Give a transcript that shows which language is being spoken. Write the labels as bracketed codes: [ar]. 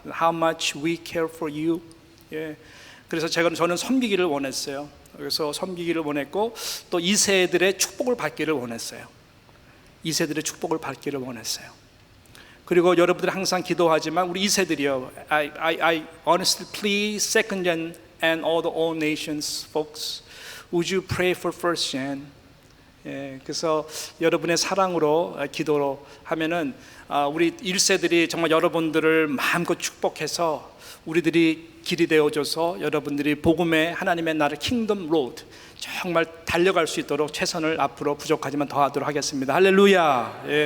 [en] How much we care for you. [ko] 그래서 저는 섬기기를 원했어요. 그래서 섬기기를 원했고 또 2세들의 축복을 받기를 원했어요. 2세들의 축복을 받기를 원했어요. 그리고 여러분들이 항상 기도하지만 우리 2세들이요. [en] I honestly please second gen and all the all nations folks, would you pray for first gen? [ko] 그래서 여러분의 사랑으로 기도로 하면은 우리 1세들이 정말 여러분들을 마음껏 축복해서 우리들이 길이 되어줘서 여러분들이 복음의 하나님의 나라 킹덤 로드 정말 달려갈 수 있도록 최선을 앞으로 부족하지만 더하도록 하겠습니다. 할렐루야.